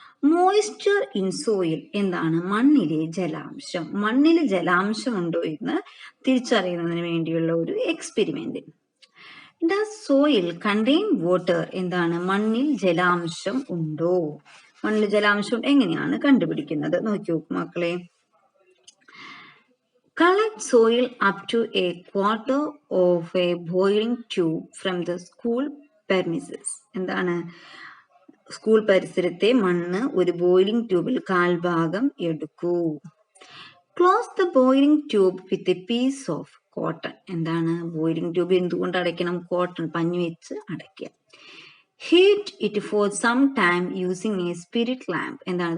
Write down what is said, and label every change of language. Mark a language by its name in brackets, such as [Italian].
[English] moisture in soil, [Malayalam] എന്താണ്? മണ്ണിലെ ജലാംശം. മണ്ണിലെ ജലാംശം ഉണ്ടോ എന്ന് തിരിച്ചറിയുന്നതിന് വേണ്ടിയുള്ള ഒരു experiment. [English] does soil contain water, [Malayalam] എന്താണ്? മണ്ണിൽ ജലാംശം ഉണ്ടോ? മണ്ണിൽ ജലാംശം എങ്ങനെയാണ് കണ്ടുപിടിക്കുന്നത്? നോക്കി നോക്കൂ മക്കളെ. [English] Collect soil up to a quarter of a boiling tube from the school premises. [Malayalam] എന്താണ്? സ്കൂൾ പരിസരത്തെ മണ്ണ് ഒരു ബോയിലിംഗ് ട്യൂബിൽ കാൽഭാഗം എടുക്കൂ. [English] Close the boiling tube with a piece of cotton. [Malayalam] എന്താണ്? ബോയിലിംഗ് ട്യൂബ് എന്തുകൊണ്ട് അടയ്ക്കണം? കോട്ടൺ, പഞ്ഞി വെച്ച് അടയ്ക്കുക. [English] Heat it for some time using a spirit lamp. [Malayalam] എന്താണ്?